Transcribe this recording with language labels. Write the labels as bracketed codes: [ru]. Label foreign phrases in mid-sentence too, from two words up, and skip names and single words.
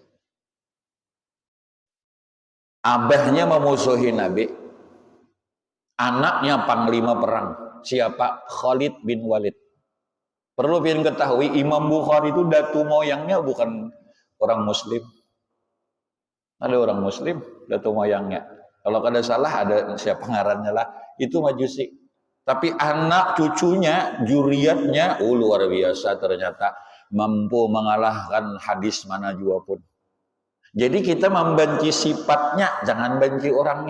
[id] Abahnya memusuhi Nabi. Anaknya panglima perang. Siapa? Khalid bin Walid. [bjn] Perlu pian ketahui Imam Bukhari itu datu moyangnya bukan orang Muslim. [id] Ada orang Muslim datu moyangnya. [bjn] Kalau kada salah ada siapa ngarannya lah. [id] Itu Majusi. Tapi anak cucunya, juriatnya, luar biasa ternyata. [bjn] Mampu mengalahkan hadis mana jua pun. [id] Jadi kita membenci sifatnya, jangan benci orangnya.